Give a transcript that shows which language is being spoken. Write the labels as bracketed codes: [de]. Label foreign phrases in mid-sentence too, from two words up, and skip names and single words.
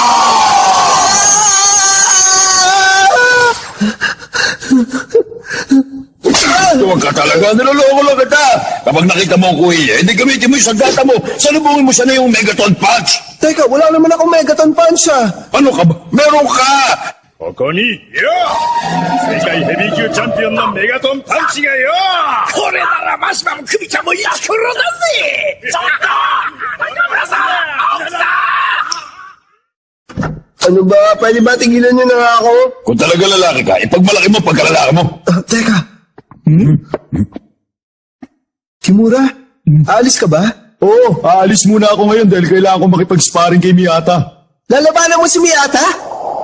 [tl] Huwag ka talaga, niloloko lang kita. Kapag nakita mo ang kuya, hindi gamitin mo yung sagdata mo. Salubungin mo siya na yung Megaton Punch. Teka, wala naman akong Megaton Punch ah. Ano ka ba? Meron ka! [ja] ここによ世界ヘビー級チャンピオンのメガトンパンチがよこれならマシマもクビちゃんもヤクロだぜちょっと中村さん青木さん [tl] Ano ba? Pwede ba tigilan niyo na nga ako? Kung talaga lalaki ka, ipagmalaki mo pagkalalaki mo. Teka. Kimura, aalis ka ba? Oo, aalis muna ako ngayon dahil kailangan ko makipag-sparring kay Miyata. Lalabanan mo si Miyata?